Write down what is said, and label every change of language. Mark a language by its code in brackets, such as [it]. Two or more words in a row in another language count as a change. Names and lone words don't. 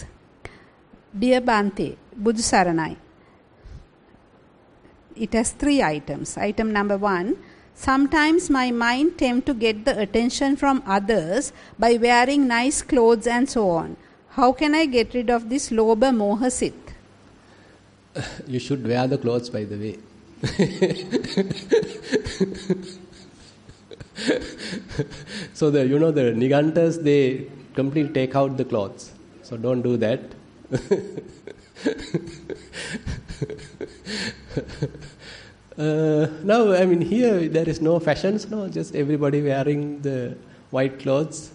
[en] Dear Bhante, [si] Buddha Saranai. [en] It has 3 items. Item number 1. Sometimes my mind tends to get the attention from others by wearing nice clothes and so on. How can I get rid of this [pi] lobha moha [en] sit? You should wear the clothes, by the way. So the Nigantas, they completely take out the clothes. So don't do that. Now, here there is no fashions, no, just everybody wearing the white clothes.